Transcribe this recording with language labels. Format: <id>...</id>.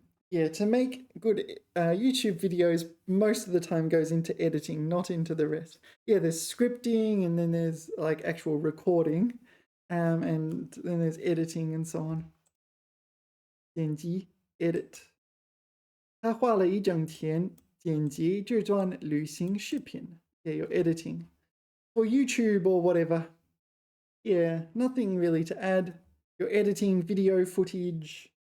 <en>Yeah, to make good YouTube videos, most of the time goes into editing, not into the rest. Yeah, there's scripting and then there's like actual recording, and then there's editing and so on. 剪辑 edit.</en> <zh>他花了一整天剪辑这段旅行视频.</zh> <en>Yeah, you're editing for YouTube or whatever. Yeah, nothing really to add. you're editing video footage.</en>